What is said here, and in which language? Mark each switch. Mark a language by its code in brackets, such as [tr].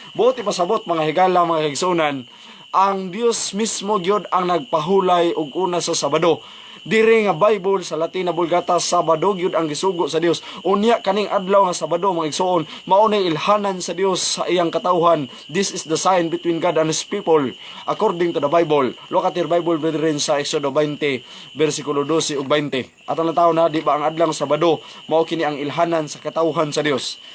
[ceb] Buot ipasabot mga higala, mga higsunan, ang Dios mismo gyud ang nagpahulay og una sa Sabado. Diri nga Bible sa Latina Vulgata, Sabado gyud ang gisugo sa Dios. Unya kaning adlaw nga Sabado mga igsoon, mao nay ilhanan sa Dios sa iyang katawhan. [en] This is the sign between God and His people according to the Bible. Look at your Bible brethren [ceb] sa Exodo 20 bersikulo 12 ug 20. Atong lantawon na di ba ang adlaw Sabado mao kini ang ilhanan sa katawhan sa Dios.